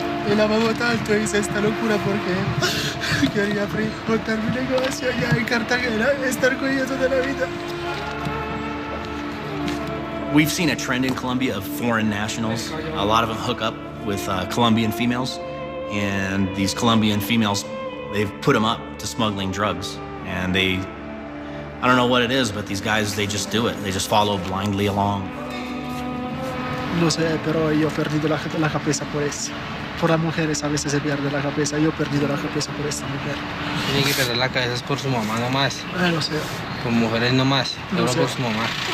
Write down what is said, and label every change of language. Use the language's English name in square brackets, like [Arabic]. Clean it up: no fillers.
[Spanish] Y la amo tanto, hice esta locura porque quería montar mi negocio allá en Cartagena, estar con ella toda la vida. [English] We've seen a trend in Colombia of foreign nationals. A lot of them hook up with Colombian females. And these Colombian females, they've put them up to smuggling drugs. And I don't know what it is, but these guys, they just do it. They just follow blindly along. [Spanish] No sé, pero yo he perdido la cabeza por eso. Por las mujeres a veces se pierde la cabeza. Yo he perdido la cabeza por esta mujer. Tiene que perder la cabeza es por su mamá nomás. No sé. Por mujeres nomás, solo por su mamá.